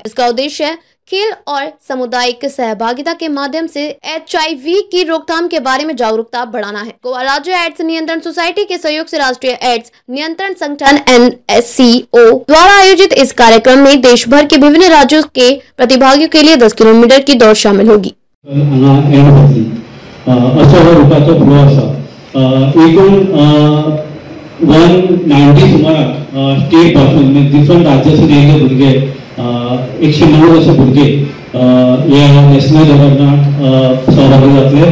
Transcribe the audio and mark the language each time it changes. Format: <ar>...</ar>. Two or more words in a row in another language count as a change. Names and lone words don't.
<hi>इसका उद्देश्य खेल और सामुदायिक सहभागिता के माध्यम से HIV की रोकथाम के बारे में जागरूकता बढ़ाना है। गोवा राज्य एड्स नियंत्रण सोसाइटी के सहयोग से राष्ट्रीय एड्स नियंत्रण संगठन NSCO द्वारा आयोजित इस कार्यक्रम में देश भर के विभिन्न राज्यों के प्रतिभागियों के लिए 10 किलोमीटर की दौड़ शामिल होगी।</hi> <kok>एकूण 190 सुमाराक स्टेट पासून डिफरंट राज्यासून येयल्ले भुरगे 109 अशे भुरगे ह्या</kok> <en>national level</en> <kok>सहभागी जातले।</kok>